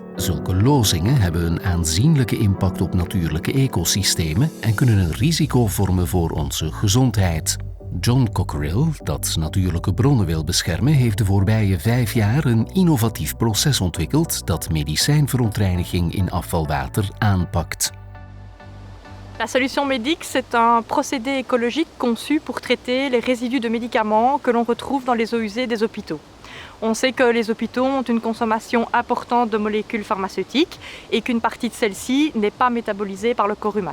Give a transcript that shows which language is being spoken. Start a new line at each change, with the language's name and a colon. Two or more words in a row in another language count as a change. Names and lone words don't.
Dutch: Zulke lozingen hebben een aanzienlijke impact op natuurlijke ecosystemen en kunnen een risico vormen voor onze gezondheid. John Cockerill, dat natuurlijke bronnen wil beschermen, heeft de voorbije 5 jaar een innovatief proces ontwikkeld dat medicijnverontreiniging in afvalwater aanpakt.
French: La solution Medix est un procédé écologique conçu pour traiter les résidus de médicaments que l'on retrouve dans les eaux usées des hôpitaux. On sait que les hôpitaux ont une consommation importante de molécules pharmaceutiques et qu'une partie de celles-ci n'est pas métabolisée par le corps humain.